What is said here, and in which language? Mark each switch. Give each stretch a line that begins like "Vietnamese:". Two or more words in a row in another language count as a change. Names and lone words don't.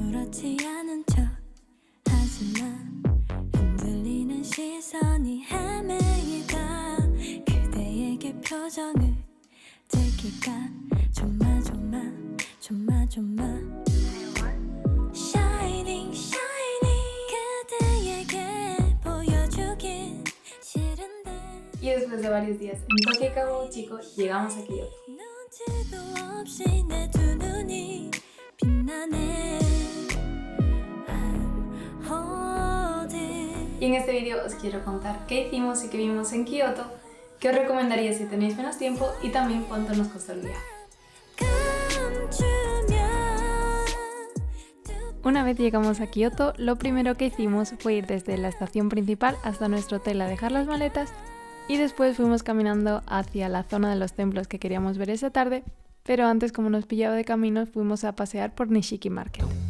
Korean: 아무렇지 않은 척 하지마 흔들리는 시선이 헤매이다 그대에게 표정을 들킬까 조마 Shining 그대에게 보여주긴 싫은데
Spanish: Y después de varios días en Tokyo Kabukicho, llegamos a Kioto.
Korean: 눈치도 없이 내 두 눈이 빛나네
English: I'm holding
Spanish: Y en este video os quiero contar qué hicimos y qué vimos en Kioto, qué os recomendaría si tenéis menos tiempo y también cuánto nos costó el viaje. Una vez llegamos a Kioto, lo primero que hicimos fue ir desde la estación principal hasta nuestro hotel a dejar las maletas y después fuimos caminando hacia la zona de los templos que queríamos ver esa tarde, pero antes, como nos pillaba de camino, fuimos a pasear por Nishiki Market.